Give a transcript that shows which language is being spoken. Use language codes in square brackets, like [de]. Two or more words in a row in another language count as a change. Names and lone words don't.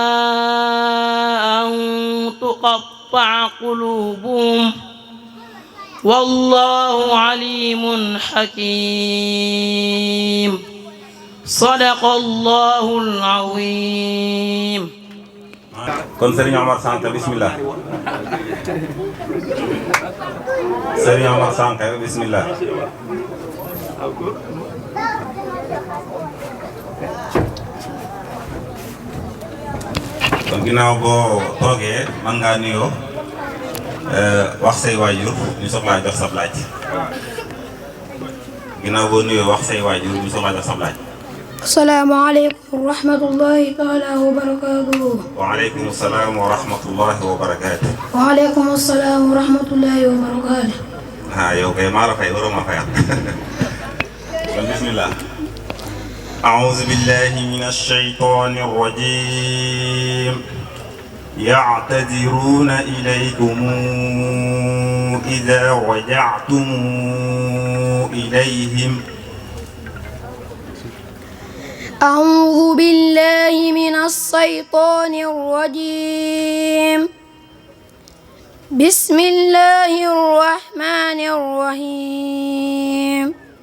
[ar] أن تقطع قلوبهم والله عليم حكيم صدق الله العظيم. [wo] kon Serigne Omar Sanke bismillah. Serigne Omar Sanke bismillah. kon ginnaaw boo toogee mën ngaa nuyoo wax say waajur ñu soog laa jox sab laaj. ginnaaw boo nuyoo wax say waajur ñu soog laa jox sab laaj. [ar] السلام عليكم ورحمة الله تعالى وبركاته. وعليكم السلام ورحمة الله وبركاته. وعليكم السلام ورحمة الله وبركاته. [wo] ah yow kay maa la fay waroo ma fayal. kon bismillah. [ar] أعوذ بالله من الشيطان الرجيم يعتذرون إليكم إذا رجعتم إليهم. أعوذ بالله من الشيطان الرجيم بسم الله الرحمن الرحيم